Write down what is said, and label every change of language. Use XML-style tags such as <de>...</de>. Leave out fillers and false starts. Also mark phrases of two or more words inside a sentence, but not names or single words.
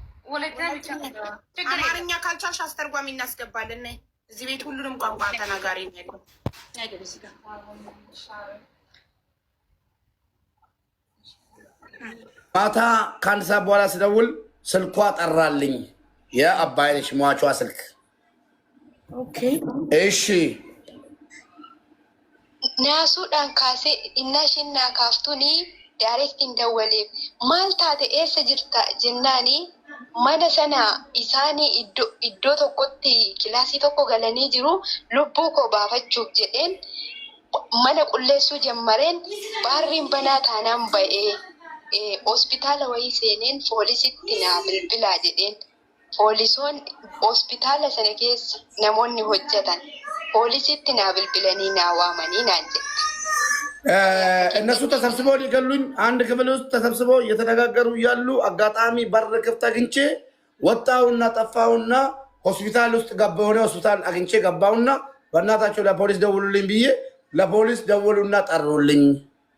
<am>አማርኛ ካልቻልሽ አስተርጓሚ እናስገባለን። እዚህ ቤት ሁሉንም ቋንቋ ተናጋሪ ነው ያለው። ማታ ከአንድ ሰዓት በኋላ ስደውል ስልኳ ጠራልኝ። የአባይነሽ ሟቿ ስልክ። እሺ</am> <om>naasuudhaan kaasee innashin naa kaaftuni daarektiin dawwaleef maal taate eessa jirta jennaani mana sana isaanii iddoo tokkotti kilaasii tokko galanii jiru lubbuu koo baafachuuf jedheen mana qulleessuu jammareen baarriin banaa taanaan ba'ee hospitaala wayii seeneen poolisitti naa bilbilaa jedheen poolisoon hospitaala sana keessa namoonni hojjetan poolisitti naa bilbilanii naa waamanii naan jedhe</om> <am>እነሱ ተሰብስበው ሊገሉኝ አንድ ክፍል ውስጥ ተሰብስበው እየተነጋገሩ እያሉ አጋጣሚ በር ክፍት አግኝቼ ወጣውና ጠፋውና ሆስፒታል ውስጥ ገባሁ። ሆስፒታል አግኝቼ ገባውና በእናታቸው ለፖሊስ ደውሉልኝ ብዬ ለፖሊስ ደውሉና ጠሩልኝ</am>